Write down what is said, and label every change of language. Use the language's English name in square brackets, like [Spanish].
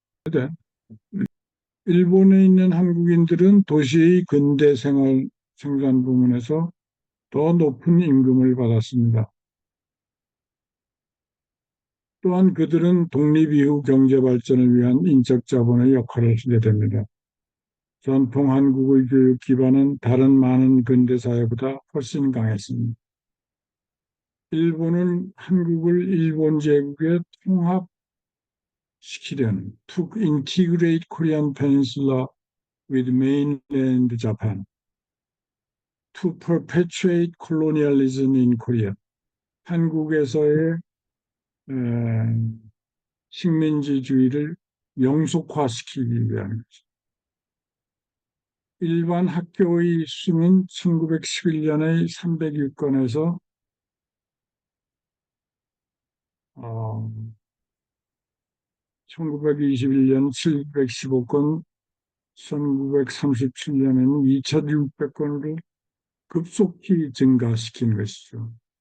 [Korean] 그런데 일본에 있는 한국인들은 도시의 근대 생활 생산 부문에서 더 높은 임금을 받았습니다. 또한 그들은 독립 이후 경제 발전을 위한 인적 자본의 역할을 하게 됩니다. 전통 한국의 교육 기반은 다른 많은 근대 사회보다 훨씬 강했습니다. 일본은 한국을 일본 제국에 통합시키려는 [English] to integrate Korean Peninsula with mainland Japan, to perpetuate colonialism in Korea. [Korean] 한국에서의 식민지주의를 영속화시키기 위한 거죠. 일반 학교의 수는 1911년의 306건에서 1921년 715건, 1937년에는 2,600건으로 급속히 증가시킨 것이죠.